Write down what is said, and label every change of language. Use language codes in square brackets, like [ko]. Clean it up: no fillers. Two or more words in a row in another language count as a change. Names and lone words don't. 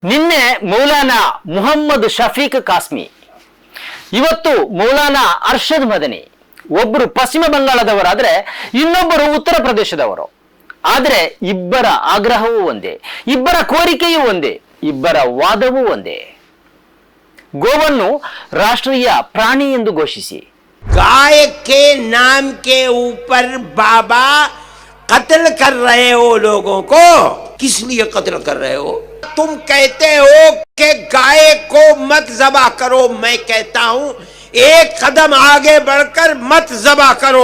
[kn] ನಿನ್ನೆ ಮೌಲಾನಾ ಮುಹಮ್ಮದ್ ಶಫೀಕ್ ಕಾಸ್ಮಿ, ಇವತ್ತು ಮೌಲಾನಾ ಅರ್ಷದ್ ಮದನಿ. ಒಬ್ಬರು ಪಶ್ಚಿಮ ಬಂಗಾಳದವರಾದ್ರೆ ಇನ್ನೊಬ್ಬರು ಉತ್ತರ ಪ್ರದೇಶದವರು. ಆದರೆ ಇಬ್ಬರ ಆಗ್ರಹವೂ ಒಂದೇ, ಇಬ್ಬರ ಕೋರಿಕೆಯೂ ಒಂದೇ, ಇಬ್ಬರ ವಾದವೂ ಒಂದೇ. ಗೋವನ್ನು ರಾಷ್ಟ್ರೀಯ ಪ್ರಾಣಿ ಎಂದು ಘೋಷಿಸಿ. [hi] गाय के नाम के ऊपर बाबा कत्ल कर रहे हो लोगों को, किस लिए कत्ल कर रहे हो? तुम कहते हो कि गाय को मत ज़बा करो, मैं कहता हूं एक कदम आगे बढ़कर मत ज़बा करो।